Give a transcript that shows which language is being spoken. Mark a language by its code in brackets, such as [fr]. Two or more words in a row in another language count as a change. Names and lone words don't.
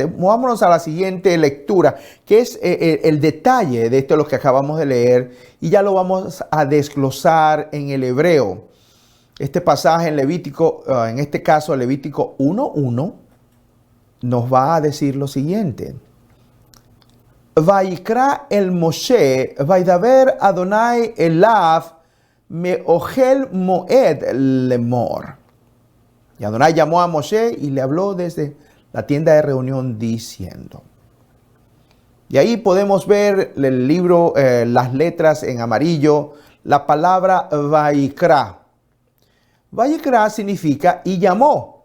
[es] Movámonos a la siguiente lectura, que es el detalle de esto lo que acabamos de leer, y ya lo vamos a desglosar en el hebreo. Este pasaje en Levítico, en este caso Levítico 1:1, nos va a decir lo siguiente: [he] ויקרא אל משה וידבר אדני אליו מאהל מועד לאמר. [es] Y Adonai llamó a Moshe y le habló desde la tienda de reunión diciendo. Y ahí podemos ver el libro, las letras en amarillo, la palabra Vayikra. Vayikra significa y llamó.